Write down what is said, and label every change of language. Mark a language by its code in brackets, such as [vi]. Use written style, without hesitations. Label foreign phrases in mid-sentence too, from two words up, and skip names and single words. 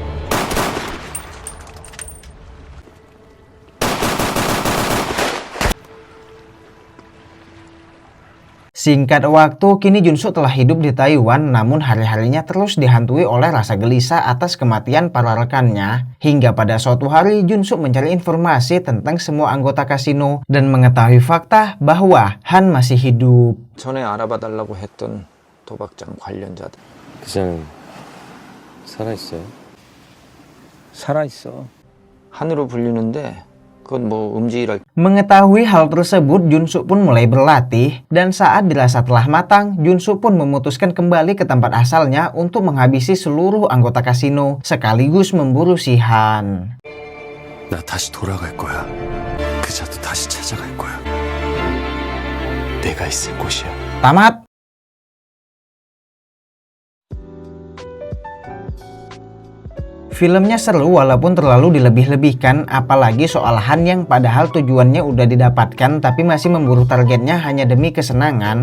[id] Singkat waktu, kini Junsu telah hidup di Taiwan, namun hari-harinya terus dihantui oleh rasa gelisah atas kematian para rekannya. Hingga pada suatu hari, Junsu mencari informasi tentang semua anggota kasino dan mengetahui fakta bahwa Han masih hidup. [ko] 전에 알아봐달라고 했던 도박장 관련자들 그냥 살아있어요? 살아있어. 한으로 불리는데 그건 뭐 음지랄. [id] Mengetahui hal tersebut, Junsu pun mulai berlatih dan saat dirasa telah matang, Junsu pun memutuskan kembali ke tempat asalnya untuk menghabisi seluruh anggota kasino sekaligus memburu si Han. [ko] 나 다시 돌아갈 거야. 그 자도 다시 찾아갈 거야. 내가 있을 곳이야. [id] Tamat. Filmnya seru walaupun terlalu dilebih-lebihkan, apalagi soal Han yang padahal tujuannya udah didapatkan tapi masih memburu targetnya hanya demi kesenangan.